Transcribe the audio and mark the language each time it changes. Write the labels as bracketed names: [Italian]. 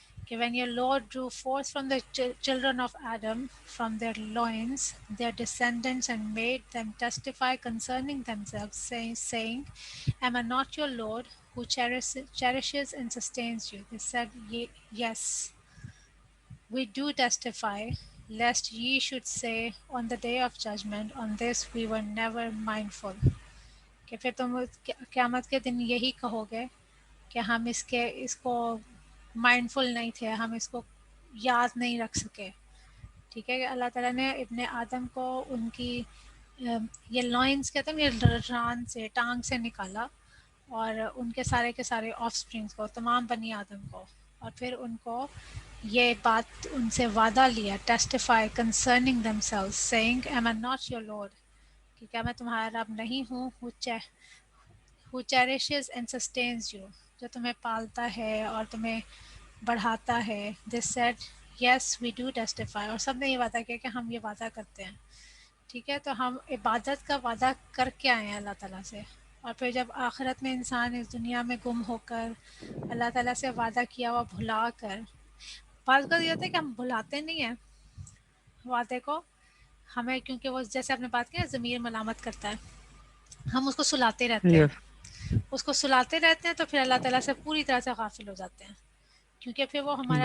[English] When your Lord drew forth from the children of Adam from their loins their descendants and made them testify concerning themselves, saying, Am I not your Lord, who cherishes and sustains you? They said, Yes, we do testify, lest ye should say on the day of judgment, On this we were never mindful. [Urdu] کہ پھر تم قیامت کے دن یہی کہو گے کہ ہم اس کو مائنڈفل نہیں تھے، ہم اس کو یاد نہیں رکھ سکے. ٹھیک ہے کہ اللہ تعالیٰ نے ابن آدم کو ان کی یہ لائنز کہتے ہیں، یہ ران سے، ٹانگ سے نکالا، اور ان کے سارے آف اسپرنگس کو، تمام بنی آدم کو، اور پھر ان کو یہ بات ان سے وعدہ لیا، [English] testify concerning themselves saying am I not your lord, [Urdu] کہ کیا میں تمہارا رب نہیں ہوں، [English] who cherishes and sustains you، [Urdu] جو تمہیں پالتا ہے اور تمہیں بڑھاتا ہے. [English] They said, Yes, we do testify. [Urdu] اور سب نے یہ وعدہ کیا کہ ہم یہ وعدہ کرتے ہیں. ٹھیک ہے، تو ہم عبادت کا وعدہ کر کے آئے ہیں اللہ تعالیٰ سے، اور پھر جب آخرت میں انسان اس دنیا میں گم ہو کر اللہ تعالیٰ سے وعدہ کیا ہوا بھلا کر، بعض اوقات یہ ہوتا ہے کہ ہم بھلاتے نہیں ہیں وعدے کو، ہمیں کیونکہ وہ جیسے آپ نے بات کی ضمیر ملامت کرتا ہے، ہم اس کو سلاتے رہتے ہیں، اس کو سلاتے رہتے ہیں، تو پھر اللہ تعالیٰ سے پوری طرح سے غافل ہو جاتے ہیں، کیونکہ پھر وہ ہمارا